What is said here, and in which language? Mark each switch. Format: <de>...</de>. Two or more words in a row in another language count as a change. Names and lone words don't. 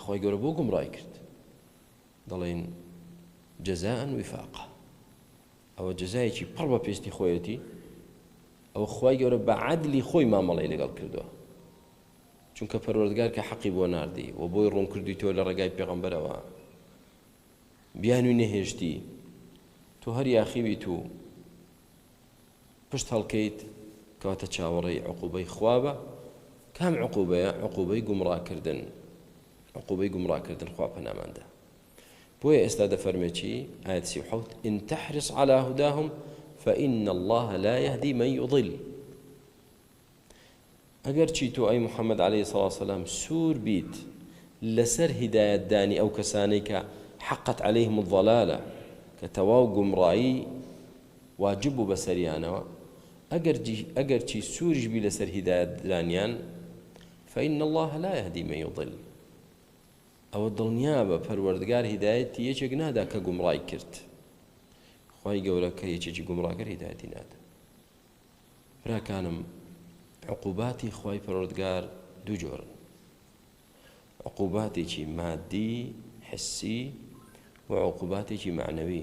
<ckb>خۆی گەورە بۆ گومڕای کرد دەڵێن</ckb> <ar>جەزاء وفاقا</ar> <ckb>ئەوە جەزایەکی پڕ بە پێستی خۆیەتی ئەوە خۆی گەورە بە عەدلی خۆی مامەڵەی لەگەڵ کردووە چونکە پەروەردگار کە حەقی بۆ ناردی و بۆی ڕوون کردووی تۆ لە ڕێگای پێغەمبەرەوە بیانووی نەهێشتی تۆ هەر یاخیبیت و پشت هەڵکەیت کەواتە چاوەڕێی عوقوبەی خوا بە کام عقوبەیە عقوبەی گومڕاکردن خوا پەناماندا بۆیە ئێستا دەفەرمێ چی؟</ckb> <ar>ئاەت 37 إن تحرص على هداهم فإن الله لا يهدي من يضل.</ar> <ckb>ئەگەر چی تۆ ئەی محەممەد</ckb> <ar>عليه الصلاة والسلام</ar> <ckb>سوور بیت لەسەر هیدایەت دانی ئەو کەسانەی کە</ckb> <ar>حقت عليهم الضلالة</ar> <ckb>کە تەواو گومڕایی واجب بوو بەسەریانەوە، ئەگەر چی سووریش بی لەسەر هیدایەت دانیان</ckb> <ar>فإن الله لا يهدي من يضل.</ar> <ckb>ئەوە دڵنیا بە پەروەردگار هیدایەتی یەکێک نادا کە گومڕای کرد. خی گەورە کە یەکێکی گومڕاگەر هیدایەتی نادا. براکانم، عقوباتی خی پەروەردگار دوو جۆرن: عقوباتێکی مادی حسی و عقوباتێکی معنەوی.</ckb>